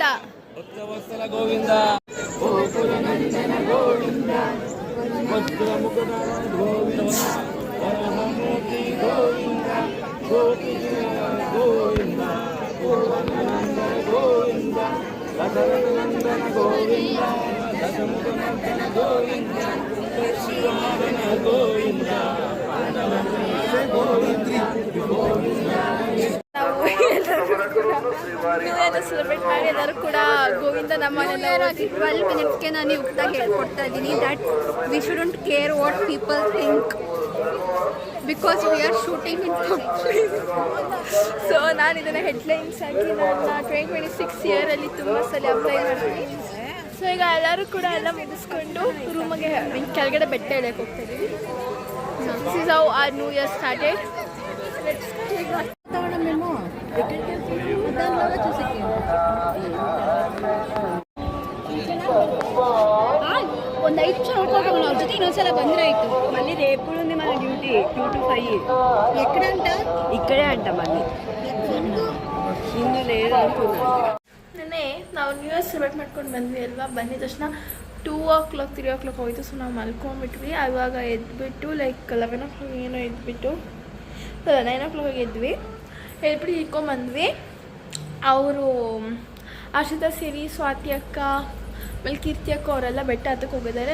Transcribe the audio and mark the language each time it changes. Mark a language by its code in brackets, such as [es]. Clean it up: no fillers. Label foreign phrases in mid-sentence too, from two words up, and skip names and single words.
[kn] ಭಕ್ತವತ್ಸಲ ಗೋವಿಂದ ಗೋಕುಲನಂದನ ಗೋವಿಂದ ವಜ್ರಮುಕುಟ ಗೋವಿಂದ ವರಮೂರ್ತಿ ಗೋವಿಂದ ಗೋಪಿಜನ ಗೋವಿಂದ ಗೋವರ್ಧನಂದನ ಗೋವಿಂದ ದಶರಥನಂದನ ಗೋವಿಂದ ದಶಮುಖನಂದನ ಗೋವಿಂದ ಶ್ರೀರಾಮನ ಗೋವಿಂದ ಸೆಲೆಬ್ರೇಟ್ ಮಾಡಿ ಎಲ್ಲರೂ ಕೂಡ ಗೋವಿಂದ ನಮ್ಮ 12 minutesಗೆ ನಾನು ಯುಕ್ತಾಗಿ ಹೇಳ್ಕೊಡ್ತಾ ಇದ್ದೀನಿ [en] that we shouldn't care what people think because we are shooting in [kn] ಸೊ ನಾನು ಇದನ್ನು ಹೆಡ್ಲೈನ್ಸ್ ಆಗಿ ನನ್ನ 2026 ಇಯರಲ್ಲಿ ತುಂಬ ಸಲ ಅಪ್ಲೈ ಮಾಡ್ತೀನಿ. ಸೊ ಈಗ ಎಲ್ಲರೂ ಕೂಡ ಎಲ್ಲ ಮುಗಿಸ್ಕೊಂಡು ರೂಮಿಗೆ ಕೆಳಗಡೆ ಬೆಟ್ಟ ಇಳಿಯಕ್ಕೆ ಹೋಗ್ತಾ ಇದ್ದೀವಿ. [en] this is how our new year started. [kn] ಒಂದು 5 ನಿಮಿಷ ನೋಡ್ಕೊಂಡು ಅವ್ರ ಜೊತೆ ಇನ್ನೊಂದ್ಸಲ ಬಂದರೆ ಆಯಿತು. [te] మళ్ళీ రేపు ఉంది మన డ్యూటీ 2 to 5 ఎక్కడంట ఇక్కడే అంట మళ్ళీ నిన్ను లేదు అనుకున్నా. [kn] ನೆನ್ನೆ ನಾವು [en] new year celebrate [kn] ಮಾಡ್ಕೊಂಡು ಬಂದ್ವಿ ಅಲ್ವಾ. ಬಂದಿದ ತಕ್ಷಣ [en] 2 o'clock 3 o'clock [kn] ಹೋಯಿತು. ಸೊ ನಾವು ಮಲ್ಕೊಂಡ್ಬಿಟ್ವಿ. ಆವಾಗ ಎದ್ಬಿಟ್ಟು [en] like 11 o'clock [kn] ಏನೋ ಎದ್ಬಿಟ್ಟು 9 o'clock ಎದ್ವಿ. ಎದ್ಬಿಟ್ಟು ಇಟ್ಕೊಂಡ್ಬಂದ್ವಿ. ಅವರು ಆಶಿತಾ ಸೇರಿ ಸ್ವಾತಿ ಅಕ್ಕ ಆಮೇಲೆ ಕೀರ್ತಿ ಅಕ್ಕ ಅವರೆಲ್ಲ ಬೆಟ್ಟ ಹತ್ತಕ್ಕೆ ಹೋಗಿದ್ದಾರೆ.